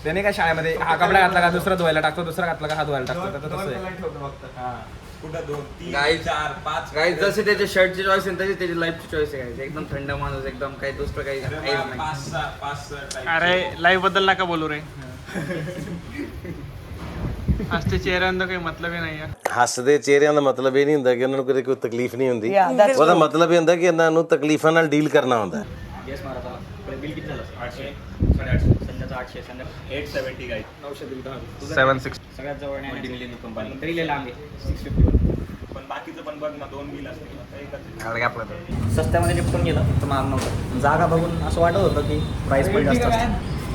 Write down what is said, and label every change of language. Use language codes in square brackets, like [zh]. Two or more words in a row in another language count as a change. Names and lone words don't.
[mr] त्याने काय शाळेमध्ये हा कपडा घातला का दुसरा धुवायला टाकतो, दुसरा घातला का हा धुवायला टाकतो, तसं आहे. कुठं 2, 3, Guys, 4, 5 गाईज जसे त्याच्या शर्टची चॉईस आहे तशी त्याची लाईफची चॉईस आहे. guys. एकदम थंड माणूस, एकदम काही दुसरं काही काहीच नाही. 5-6 अरे लाईव्ह बद्दल नका बोलू रे. [pa] ਹੱਸਦੇ ਚਿਹਰਿਆਂ ਦਾ ਕੋਈ ਮਤਲਬ ਹੀ ਨਹੀਂ ਆ. ਹੱਸਦੇ ਚਿਹਰਿਆਂ ਦਾ ਮਤਲਬ ਇਹ ਨਹੀਂ ਹੁੰਦਾ ਕਿ ਉਹਨਾਂ ਨੂੰ ਕਦੇ ਕੋਈ ਤਕਲੀਫ ਨਹੀਂ ਹੁੰਦੀ, ਉਹਦਾ ਮਤਲਬ ਇਹ ਹੁੰਦਾ ਕਿ ਇਹਨਾਂ ਨੂੰ ਤਕਲੀਫਾਂ ਨਾਲ ਡੀਲ करना ਹੁੰਦਾ. [hi] येस मारा था. [mr] बिल किती झालं? 800, 850. संध्याचं 800, संध्या 870 गाईज. 900 बिल 76. सगळ्यात जवळ [en] multi million company [mr] तरी लय लांब आहे. 650. पण बाकीचं पण बघ ना 2 बिल असते एकच एवढं गॅप होतं. स्वस्त्यामध्ये निपटून गेलं तर महाग नव्हतं. जागा बघून असं वाटत होतं की प्राईस पण जास्त असतं.